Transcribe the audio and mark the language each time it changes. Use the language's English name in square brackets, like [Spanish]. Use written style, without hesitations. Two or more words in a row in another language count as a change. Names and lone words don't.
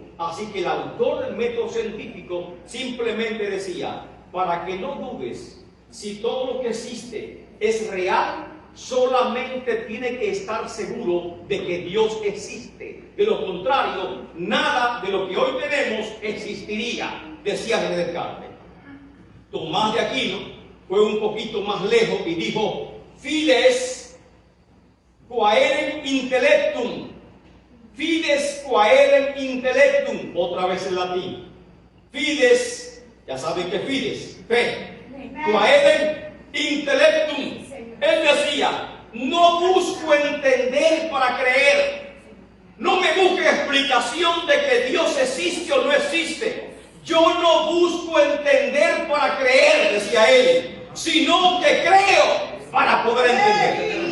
[Spanish] Así que el autor del método científico simplemente decía, para que no dudes si todo lo que existe es real, solamente tiene que estar seguro de que Dios existe. De lo contrario, nada de lo que hoy tenemos existiría, decía René Descartes. Tomás de Aquino fue un poquito más lejos y dijo: [Latin] Fides quaerem intellectum. Fides quaerem intellectum. [Spanish] Otra vez en latín. Fides, ya saben que fides, fe. [Latin] Quaerem intellectum. [Spanish] Él decía: no busco entender para creer. No me busque explicación de que Dios existe o no existe. Yo no busco entender para creer, decía él, sino que creo para poder entender.